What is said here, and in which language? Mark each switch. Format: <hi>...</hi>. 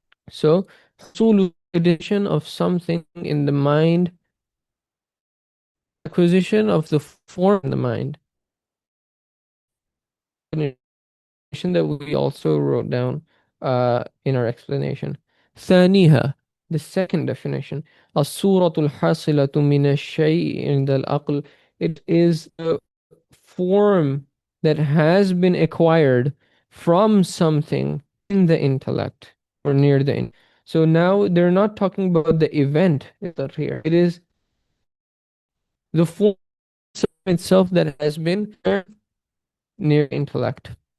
<en>So حصول addition of something in the mind, acquisition of the form in the mind. Definition that we also wrote down in our explanation.</en> <ar>ثانيها,</ar> <en>the second definition,</en> <ar>الصورة الحاصلة من الشيء عند العقل.</ar> <en>It is the form that has been acquired from something in the intellect or near the intellect. So now they're not talking about the event that here. It is the form itself that has been near intellect.</en>